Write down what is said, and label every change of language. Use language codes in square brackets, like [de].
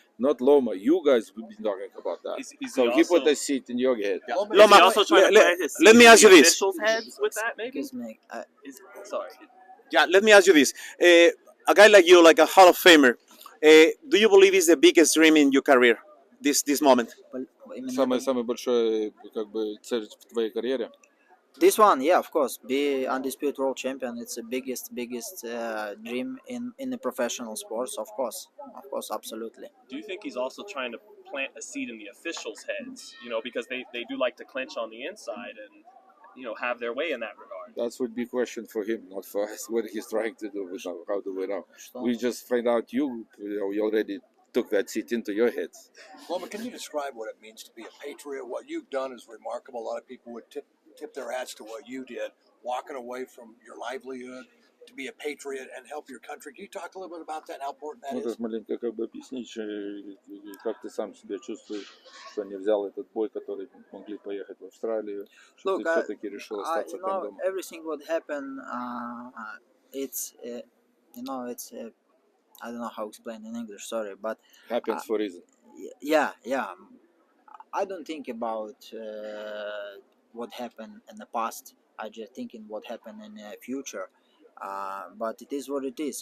[en] Not Loma, you guys have been talking about that. So he put a seat in your head. Yeah. Loma, let me ask you this. Officials' heads with that, maybe? Excuse me. Sorry. Yeah, let me ask you this. A guy like you, like a Hall of Famer, do you believe is the biggest dream in your career, this moment? [ru] Самый большой, цель в твоей карьере. [en] This one, yeah, of course, be undisputed world champion. It's the biggest dream in the professional sports, of course, absolutely. Do you think he's also trying to plant a seed in the officials' heads? Because they do like to clinch on the inside and have their way in that regard. That would be a question for him, not for us. What he's trying to do, how do we know? We just find out you already took that seat into your heads. Loma, can you describe what it means to be a patriot? What you've done is remarkable. A lot of people would tip their hats to what you did, walking away from your livelihood to be a patriot and help your country. Can you talk a little bit about that and how important that is? [ru] Можешь маленько объяснить, как ты сам себя чувствуешь, что не взял этот бой, который могли поехать в Австралию, что ты все-таки решил остаться там дома? [en] Everything what happened, it's I don't know how to explain in English. Sorry, but Happens for a reason. Yeah. I don't think about what happened in the past. I just thinking what happened in the future. But it is what it is.